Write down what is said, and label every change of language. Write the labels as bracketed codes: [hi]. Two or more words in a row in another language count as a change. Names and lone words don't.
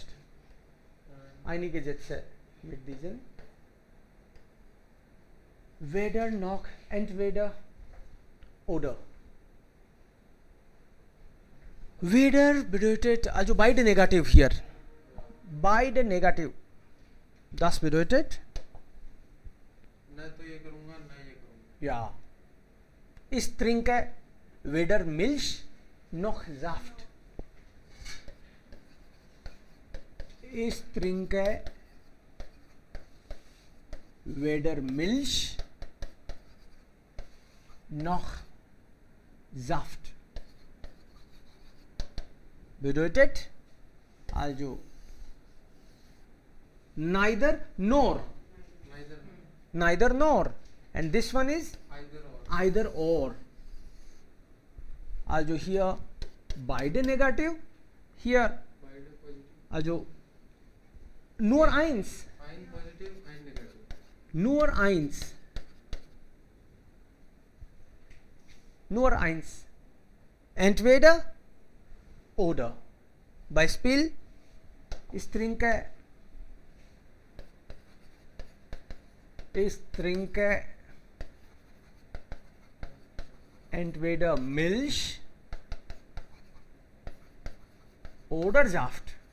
[de] Einige Sätze mit diesen. Weder noch, entweder oder. Weder bedeutet, also beide negativ hier. Beide negativ. Das bedeutet? [hi] ना तो ये करूँगा ना ये करूँगा. [de] Ja. Ich trinke weder Milch noch Saft. Ich trinke weder Milch noch Saft. Bedeutet also [en] neither nor. Neither nor. And this one is either or. Also here [de] beide negative. [en] Here also [de] nur eins. Ein positive, ein negative. Nur eins. Nur eins. Entweder oder. Beispiel, ich trinke entweder Milch oder Saft.